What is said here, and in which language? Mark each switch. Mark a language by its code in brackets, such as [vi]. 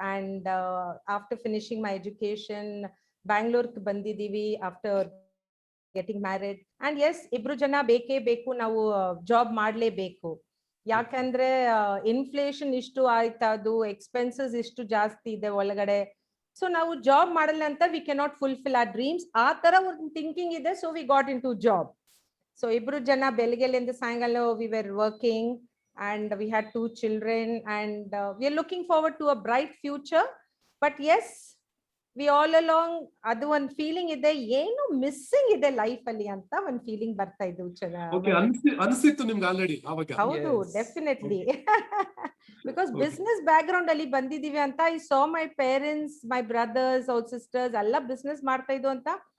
[en] And after finishing my education ಬ್ಯಾಂಗ್ಳೂರ್ಗೆ ಬಂದಿದೀವಿ after getting married. [kn] And S, ಇಬ್ರು ಜನ ಬೇಕೇ ಬೇಕು, ನಾವು ಜಾಬ್ ಮಾಡ್ಲೇಬೇಕು. ಯಾಕಂದ್ರೆ ಇನ್ಫ್ಲೇಷನ್ ಇಷ್ಟು ಆಯ್ತಾ, ಅದು ಎಕ್ಸ್ಪೆನ್ಸಸ್ ಇಷ್ಟು ಜಾಸ್ತಿ ಇದೆ ಒಳಗಡೆ. ಸೊ ನಾವು ಜಾಬ್ ಮಾಡಲ್ಲ ಅಂತ [en] we cannot fulfil our dreams, [kn] ಆ ತರ ಒಂದು ಥಿಂಕಿಂಗ್ ಇದೆ. [en] So we got into job. [kn] So ಇಬ್ರು ಜನ ಬೆಳಗ್ಗೆಲಿಂದ ಸಾಯಂಕಾಲ [en] We were working and we had 2 children and we are looking forward to a bright future. [kn] But yes, we all along adu one feeling ide ಏನು missing ಇದೆ life ಅಲ್ಲಿ ಅಂತ ಒಂದು feeling ಬರ್ತಾ ಇದ್ದು. ಓಕೆ, ಅನ್ಸಿತ್ತು ನಿಮ್ಗೆ ಆಲ್ರೆಡಿ ಅವಾಗ? ಹೌದು, [en] Yes. Definitely. [kn] Because business back ground ಅಲ್ಲಿ ಬಂದಿದೀವಿ ಅಂತ [en] I saw my parents, my brothers or sisters [kn] ಎಲ್ಲ ಬಿಸ್ನೆಸ್ ಮಾಡ್ತಾ ಇದ್ದು ಅಂತ.